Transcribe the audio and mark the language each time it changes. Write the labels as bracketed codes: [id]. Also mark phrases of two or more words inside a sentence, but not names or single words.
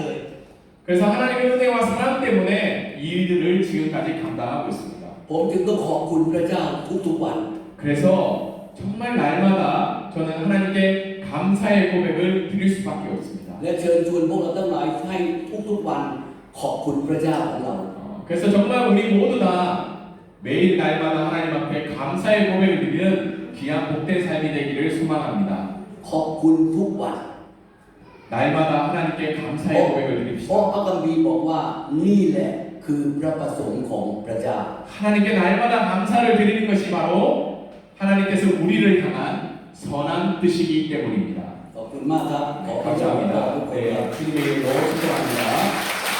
[ko] 그래서 하나님의 은혜와 사랑 때문에 이 일들을 지금까지 감당하고 있습니다. [th] ผมจึงต้องขอบคุณพระเจ้าทุกๆวัน [ko] 그래서 정말 날마다 저는 하나님께 감사의 고백을 드릴 수밖에 없습니다. [th] และเชิญชวนพวกเราทั้งหลายให้ทุกๆวันขอบคุณพระเจ้าของเรา [ko] 그래서 정말 우리 모두 다 매일 날마다 하나님 앞에 감사의 고백을 드리는 귀한 복된 삶이 되기를 소망합니다. [th] ขอบคุณทุกวัน [ko] 날마다 하나님께 감사의 고백을 [th] เพราะ [ko] 드립시다. [th] พระคัมภีร์บอกว่านี่แหละคือพระประสงค์ของพระเจ้า [ko] 하나님께 날마다 감사를 드리는 것이 바로 하나님께서 우리를 향한 선한 뜻이기 때문입니다. [th] ขอบคุณมากครับขอพระเจ้าอวยพร [ko] 감사합니다. [th] ทุกคนครับ [ko] 네, 주님의 이름으로 축복합니다.